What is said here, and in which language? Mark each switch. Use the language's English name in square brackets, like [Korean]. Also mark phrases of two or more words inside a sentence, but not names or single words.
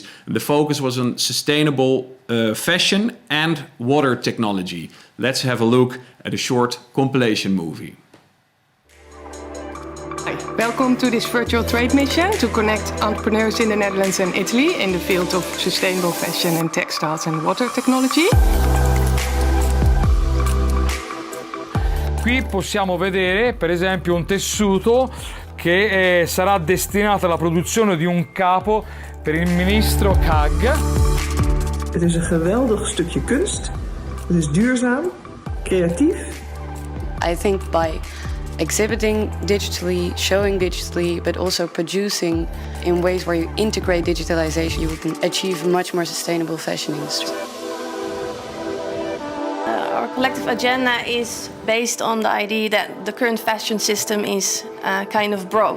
[English] The focus was on sustainable fashion and water technology. Let's have a look at a short compilation movie. Hi, welcome to this virtual trade mission to connect entrepreneurs in the Netherlands and Italy in the field of sustainable fashion and textiles and water technology. [Italian] Qui possiamo vedere per esempio un tessuto che sarà destinato alla produzione di un capo per il ministro Kaag. [Dutch] Het is een geweldig stukje kunst. Het is duurzaam, creatief. [English] I think by exhibiting digitally, showing digitally, but also producing in ways where you integrate digitalization, you can achieve a much more sustainable fashion industry. Our collective agenda is based on the idea that the current fashion system is kind of broke.